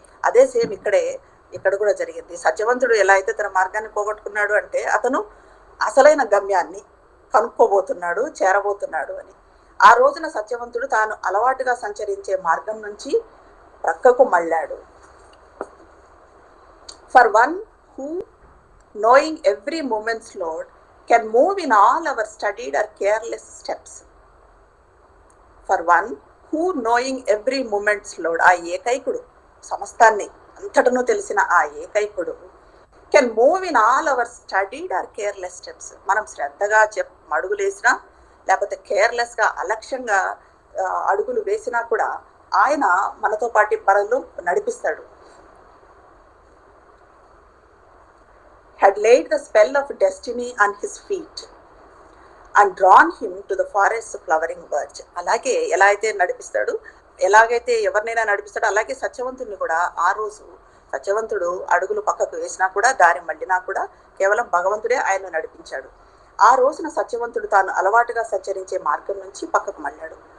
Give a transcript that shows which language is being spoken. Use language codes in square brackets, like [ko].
[te] అదే సేమ్ ఇక్కడ కూడా జరిగింది. సత్యవంతుడు ఎలా అయితే తన మార్గాన్ని పోగొట్టుకున్నాడు అంటే అతను అసలైన గమ్యాన్ని కనుక్కోబోతున్నాడు, చేరబోతున్నాడు అని. ఆ రోజున సత్యవంతుడు తాను అలవాటుగా సంచరించే మార్గం నుంచి ప్రక్కకు మళ్ళాడు. [en] For one who, knowing every moment's load, can move in all our studied or careless steps. For one who, knowing every moment's load, [te] ఆ ఏకైకుడు, సమస్తాన్ని అంతటను తెలిసిన ఆ ఏకైకుడు, [en] Can move in all our studied or careless steps. [te] మనం శ్రద్ధగా అడుగులు వేసినా, లేకపోతే కేర్లెస్గా అలక్ష్యంగా అడుగులు వేసినా కూడా ఆయన మనతో పాటు పనులు నడిపిస్తాడు. [en] had laid the spell of destiny on his feet and drawn him to the forest's flowering verge. [te] అలాగే ఎలా అయితే నడిపిస్తాడు, ఎలాగైతే ఎవరినైనా నడిపిస్తాడో అలాగే సత్యవంతుడిని కూడా ఆ రోజు సత్యవంతుడు అడుగులు పక్కకు వేసినా కూడా, దారి మళ్ళినా కూడా కేవలం భగవంతుడే ఆయన్ను నడిపించాడు. ఆ రోజున సత్యవంతుడు తాను అలవాటుగా సంచరించే మార్గం నుంచి పక్కకు మళ్ళాడు.